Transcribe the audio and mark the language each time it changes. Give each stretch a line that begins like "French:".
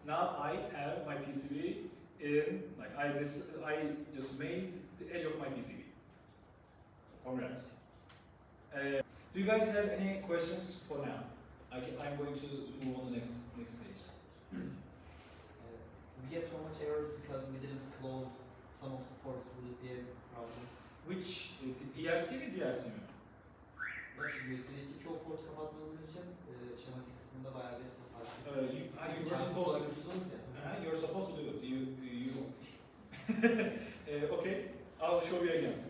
English: Now I have my PCB in, like I just made the edge of my PCB. Congrats. Do you guys have any questions for now? I'm going to move on to the next stage. We get so much errors because we didn't close some of the ports. Would it be a problem? Which ERC
Turkish: mi
English: DRC mi?
Turkish: Bak şu gösteriki çoğu port kapatmadığımız için schematic kısmında bayağı bir fark.
English: You're supposed to do it. You okay, I'll show you again.